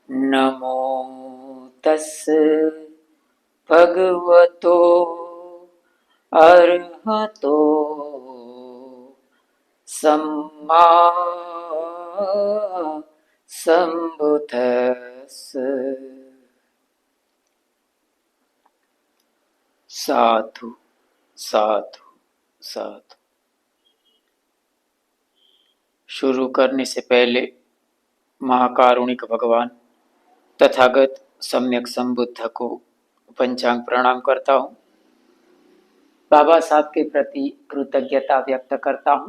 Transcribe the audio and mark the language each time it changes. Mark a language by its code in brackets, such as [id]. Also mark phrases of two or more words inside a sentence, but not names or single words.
[pi] नमो तस् भगवतो अरहतो सम्मा संबुद्धस्स। साधु साधु साधु। [hi] शुरू करने से पहले महाकारुणिक भगवान तथागत सम्यक संबुद्ध को पंचांग प्रणाम करता हूँ। बाबा साहब के प्रति कृतज्ञता व्यक्त करता हूँ।